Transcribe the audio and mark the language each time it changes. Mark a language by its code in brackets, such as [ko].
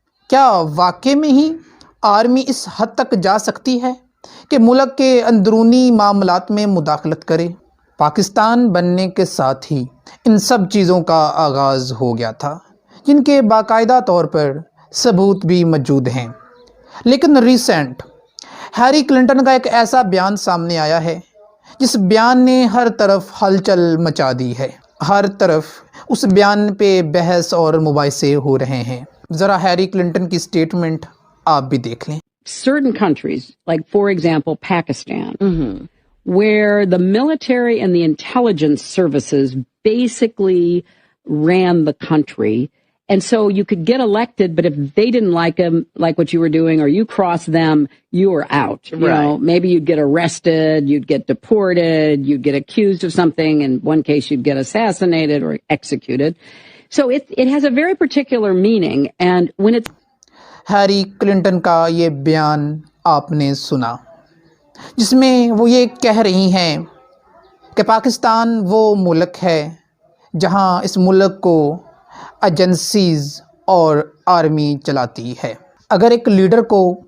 [ur] کیا واقعے میں ہی آرمی اس حد تک جا سکتی ہے کہ ملک کے اندرونی معاملات میں مداخلت کرے؟ پاکستان بننے کے ساتھ ہی ان سب چیزوں کا آغاز ہو گیا تھا، جن کے باقاعدہ طور پر ثبوت بھی موجود ہیں۔ لیکن ریسنٹ ہیری کلنٹن کا ایک ایسا بیان سامنے آیا ہے جس بیان نے ہر طرف ہلچل مچا دی ہے۔ ہر طرف اس بیان پہ بحث اور مباحثے ہو رہے ہیں۔ ذرا ہیری کلنٹن کی سٹیٹمنٹ آپ بھی دیکھ لیں۔ [en] Certain countries, like for example Pakistan, where the military and the intelligence services basically ran the country, and so you could get elected, but if they didn't like them, like what you were doing, or you crossed them, you were out. You know, maybe you'd get arrested, you'd get deported, you'd get accused of something. In one case, you'd get assassinated or executed. So it has a very particular meaning, and when it's [ur] Harry Clinton کا یہ بیان آپ نے سنا، جس میں وہ یہ کہہ رہی ہیں کہ پاکستان وہ ملک ہے جہاں اس ملک کو ایجنسیز اور آرمی چلاتی ہے۔ اگر ایک لیڈر کو